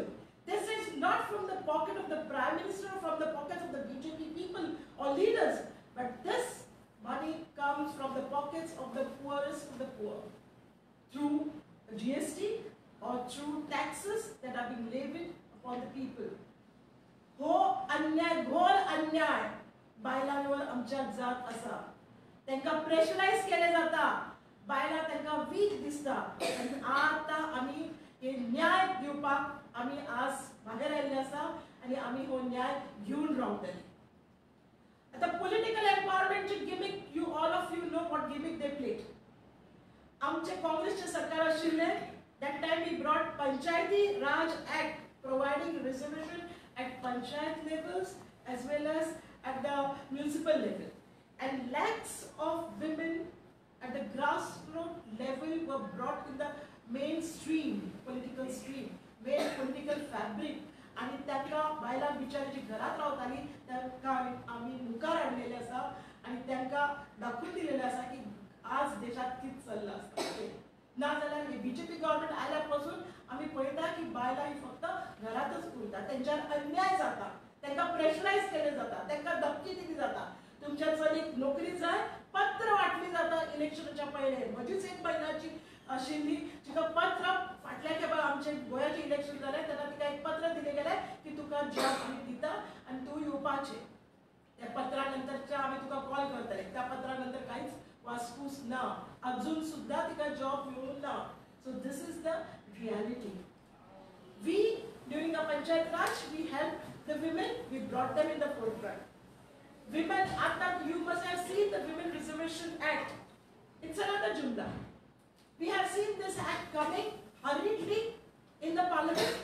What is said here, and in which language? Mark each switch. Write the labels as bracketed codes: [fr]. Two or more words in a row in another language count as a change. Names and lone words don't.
[en] This is not from the pocket of the Prime Minister or from the pockets of the BJP people or leaders. But this money comes from the pockets of the poorest of the poor. Through GST or through taxes that are being levied upon the people. [kok] हो अन्याय, घोर अन्याय बायलांवर आमच्या जात आसा. तांकां प्रेशरायज केले जाता. बायलां तांकां वीक दिसता. आनी आतां आमी हे न्याय दिवपाक आमी आज भायर आयिल्ले आसा आणि आम्ही हो न्याय घेऊन रावतले. [en] आता political empowermentche gimmick, you all of you know what gimmick they played. [kok] आमचे काँग्रेसचे सरकार आशिल्ले, [en] that time we brought Panchayati Raj Act providing reservation at panchayat levels as well as at the municipal level, and lakhs of women at the grassroots level were brought in the mainstream political stream, main political fabric. [kok] आणि त्यांना बायलां बिचारी घरात रावताली त्यांना आम्ही मुखार हाडलेले आसा आणि त्यांना दाखवून दिलेले आसा की आज देशात कितें चल्लां आसता. नाजाल्यार हे बीजेपी गव्हर्नमेंट आयल्यापासून आम्ही पळयता की बायलां ही फक्त घरातच उरता, त्यांच्यावर अन्याय जाता, त्यांना प्रेशरायज केले जाता, त्यांना धमकी दिली जाता. तुमच्या चलीक नोकरी जाय, पत्र वाटली जाता इलेक्शनाच्या पयले. म्हजीच एक महिन्याची आशिल्ली तिका पत्र फाटल्या खेपा आमचे गोंयाचे इलेक्शन जालें तेन्ना तिका एक पत्र दिलें गेलें की तुका जॉब आमी दिता आनी तूं येवपाचें. त्या पत्रा नंतरच्या आमी तुका कॉल करतले. त्या पत्रा नंतर कांयच वासपूस ना, अजून सुद्धा तिका जॉब मिळून ना. [en] so this is the reality. वी during the Panchayat Raj we helped the women, we brought them in the forefront. Women, you must have seen the Women Reservation Act. It's another jumla. We have seen this act coming hurriedly in the Parliament.